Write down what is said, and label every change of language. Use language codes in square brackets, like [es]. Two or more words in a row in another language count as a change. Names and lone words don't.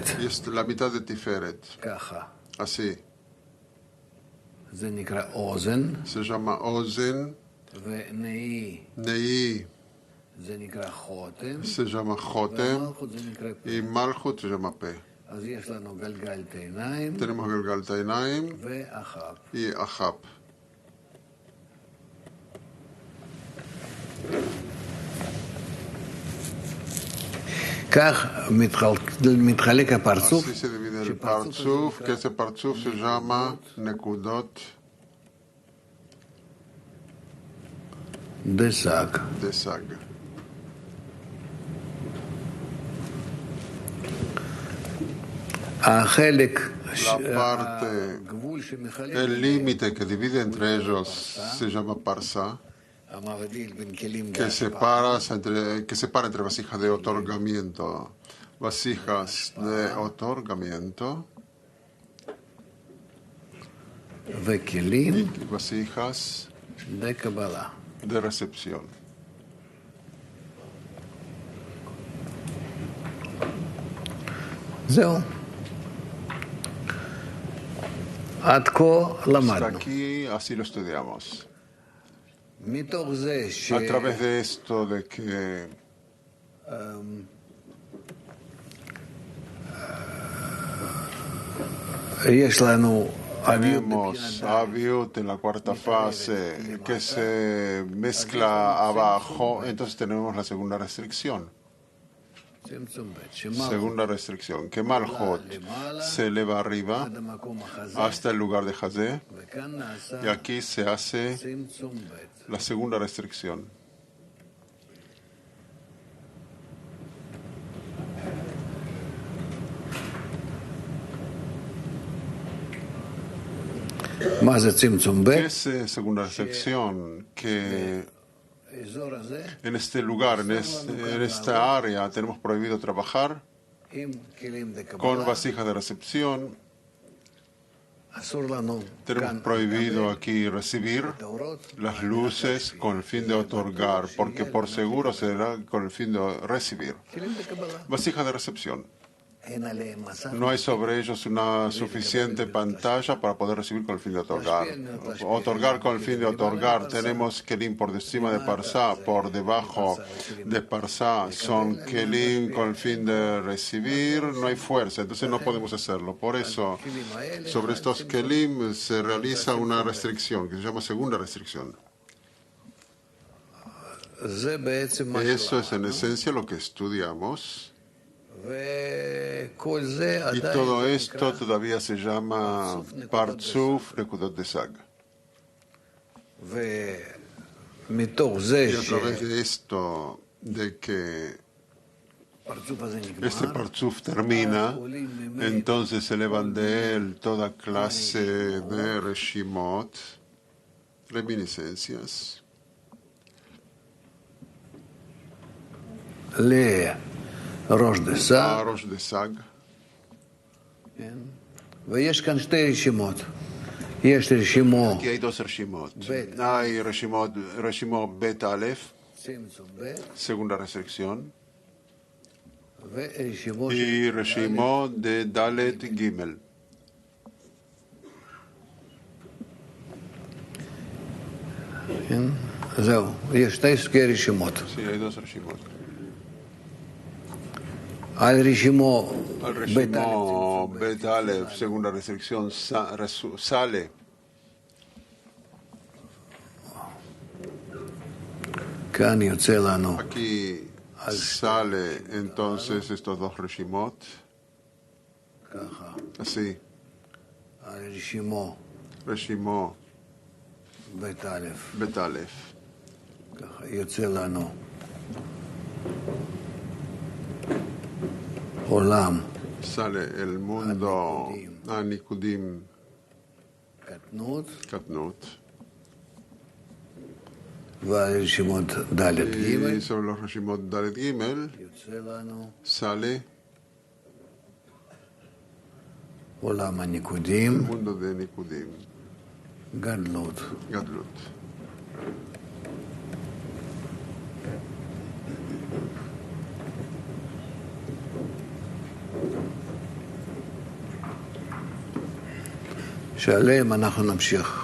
[es] Y es la mitad de Tiferet. [he] ככה, [es] Así. [he] זה נקרא אוזן, [es] Se llama Ozen. [he] ונאי [es] Nei [he] זה נקרא חותם, [es] se llama Jotem. [he] ומלכות זה נקרא פה. [es] Y Malchut se llama Pe. [he] אז יש לנו גלגלת עיניים [es] Tenemos Galgalta Einaim [he] ואחר. [es] y Ahab. [he] כך מתחלק הפרצוף, [es] Así se divide el Parzuf, que ese Parzuf se llama Nekudot [he] דסק. [es] de Sag. [he] החלק, [es] parte, [he] הגבול שמחלק, [es] El límite que divide entre ellos se llama Parsa, [he] המבדיל בין כלים [es] que separa entre vasijas de otorgamiento. Vasijas de otorgamiento [he] וכלים [es] y vasijas [he] לקבלה. [es] de recepción. [he] זהו. עד כה [es] Hasta [he] למדנו. [es] aquí así lo estudiamos. [he] מתוך זה [es] A través de esto de que [he] שיש לנו אביות [es] tenemos Aviut en la cuarta fase que se mezcla abajo, entonces tenemos la segunda restricción. [he] צמצום ב', שמלכות [es] Segunda restricción, que Malchut se eleva arriba [he] עד המקום החזה, [es] hasta el lugar de Hazé, [he] וכאן נעשה [es] y aquí se hace [he] צמצום ב'. [es] la segunda restricción. [he] מה זה צמצום ב'? [es] ¿Qué es segunda restricción? Que [he] האזור הזה, [es] en este lugar, en esta área, tenemos prohibido trabajar [he] עם כלים [es] con [he] לקבלה, [es] vasijas de recepción. [he] אסור לנו [es] Tenemos [he] כאן [es] prohibido aquí recibir [he] האורות, [es] las luces con el fin de otorgar, porque por seguro será con el fin de recibir. [he] כלים לקבלה. [es] Vasijas de recepción. [he] אין עליהם מסך. [es] No hay sobre ellos una suficiente pantalla para poder recibir con el fin de otorgar. Otorgar con el fin de otorgar. Tenemos kelim por encima de Parsá, por debajo de Parsá. Son kelim con el fin de recibir. No hay fuerza, entonces no podemos hacerlo. Por eso, sobre estos kelim se realiza una restricción que se llama segunda restricción. [he] זה בעצם מה [es] Eso es en esencia lo que estudiamos. [he] וכל זה [es] Y [he] עדיין [es] todo [he] זה [es] esto [he] נקרא, [es] todavía se llama Partzuf Nekudot de Sag. [he] ומתוך זה [es] Y a través de esto, de que [he] שהפרצוף הזה [es] este [he] נגמר, [es] Partzuf termina, entonces se elevan de él toda clase de reshimot, reminiscencias, [he] לראש דסה, [es] Arosh de Sag, [he] ויש כאן שתי רשימות. יש רשימו [es] Aquí hay dos reshimot. Hay reshimot Bet Aleph, [he] צמצום ב' [es] segunda restricción, [he] ורשימו [es] y reshimot de Dalet Gimel. [he] זהו, יש שתי סוגי רשימות. [es] Sí, hay dos reshimot. [he] על רשימו [es] El [he] ב' [es] reshimot Bet Aleph, segunda restricción, sale. [he] כאן יוצא לנו [es] Aquí sale entonces estos dos reshimot, [he] ככה, [es] así, [he] על רשימו [es] reshimot [he] ב' א', [es] Bet Aleph. [he] ככה יוצא לנו עולם [es] Sale el mundo Anikudim [he] קטנות [es] Katnut. [he] ועל רשימות ד' ג' [es] Y sobre los reshimot Dalet Gimel [he] יוצא לנו [es] sale [he] עולם הניקודים, [es] el mundo de Nikudim, [he] גדלות. [es] Gadlut. [he] שעליהם אנחנו נמשיך